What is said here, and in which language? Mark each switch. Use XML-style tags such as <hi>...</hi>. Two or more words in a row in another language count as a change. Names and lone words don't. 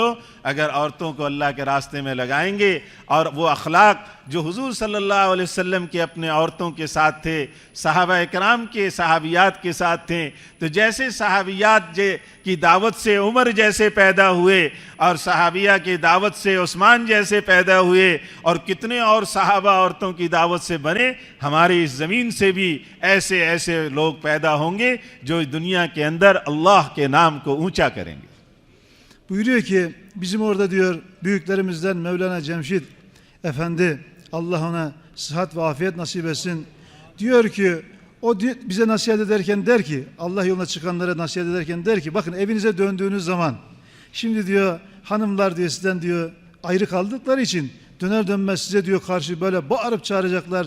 <ur>اگر عورتوں کو اللہ کے راستے میں لگائیں گے اور وہ اخلاق جو حضور</ur> <ar>صلى الله عليه وسلم</ar> <ur>کے اپنے عورتوں کے ساتھ تھے، صحابہ اکرام کے صحابیات کے ساتھ تھے، تو جیسے صحابیات کی دعوت سے عمر جیسے پیدا ہوئے اور صحابیہ کی دعوت سے عثمان جیسے پیدا ہوئے اور کتنے اور صحابہ عورتوں کی دعوت سے بنے، ہماری اس زمین سے بھی ایسے ایسے لوگ پیدا ہوں گے جو دنیا کے اندر اللہ کے نام کو اونچا کریں گے.</ur> <tr>Buyuruyor ki bizim orada diyor büyüklerimizden Mevlana Cemşid Efendi Allah ona sıhhat ve afiyet nasip etsin. Diyor ki o bize nasihat ederken der ki Allah yoluna çıkanlara nasihat ederken der ki bakın evinize döndüğünüz zaman şimdi diyor hanımlar diyor sizden diyor ayrı kaldıkları için döner dönmez size diyor karşı böyle bağırıp çağıracaklar.</tr>